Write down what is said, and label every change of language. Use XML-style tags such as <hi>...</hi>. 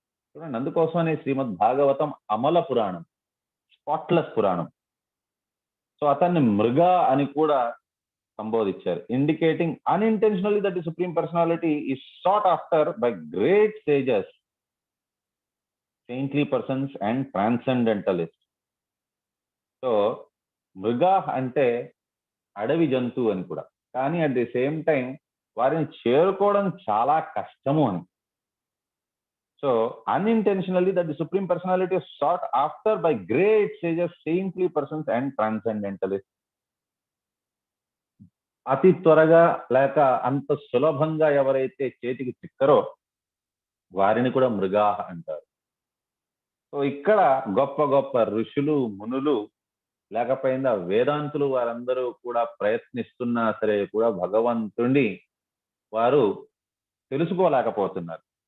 <te>చూడండి, అందుకోసమనే శ్రీమద్ భాగవతం అమల పురాణం, స్పాట్లెస్ పురాణం. సో అతన్ని మృగా అని కూడా సంబోధించారు,</te> <en>Indicating unintentionally that the supreme personality is sought after by great sages. saintly persons and transcendentalists.</en> <te>So మృగా అంటే అడవి జంతువు అని కూడా, కానీ</te> <en>at the same time</en> <te>వారిని చేరుకోవడం చాలా కష్టము అని.</te> <en>So unintentionally that the supreme personality is sought after by great sages, saintly persons and transcendentalists.</en> <te>అతి త్వరగా లేక అంత సులభంగా ఎవరైతే చేతికి చిక్కరో వారిని కూడా మృగా అంటారు. సో ఇక్కడ గొప్ప గొప్ప ఋషులు, మునులు, లేకపోయినా వేదాంతులు వారందరూ కూడా ప్రయత్నిస్తున్నా సరే కూడా భగవంతుణ్ణి వారు తెలుసుకోలేకపోతున్నారు.</te>